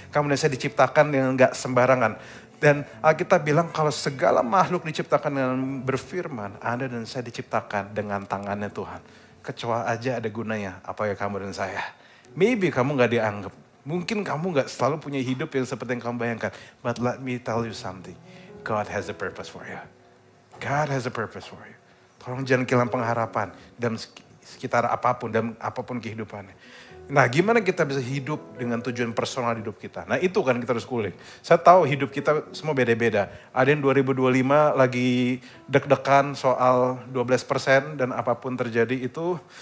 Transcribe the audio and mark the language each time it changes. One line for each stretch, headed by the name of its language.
Indonesian: Kamu dan saya diciptakan dengan gak sembarangan. Dan Alkitab bilang kalau segala makhluk diciptakan dengan berfirman, Anda dan saya diciptakan dengan tangannya Tuhan. Kecoa aja ada gunanya, apalagi kamu dan saya. Maybe kamu gak dianggap. Mungkin kamu gak selalu punya hidup yang seperti yang kamu bayangkan.
English: But let me tell you something. God has a purpose for you. God has a purpose for you.
Indonesian: Tolong jangan kehilangan pengharapan dalam sekitar apapun, dalam apapun kehidupannya. Nah, gimana kita bisa hidup dengan tujuan personal hidup kita? Nah, itu kan kita harus kulik. Saya tahu hidup kita semua beda-beda. Ada yang 2025 lagi deg-degan soal 12% dan apapun terjadi itu.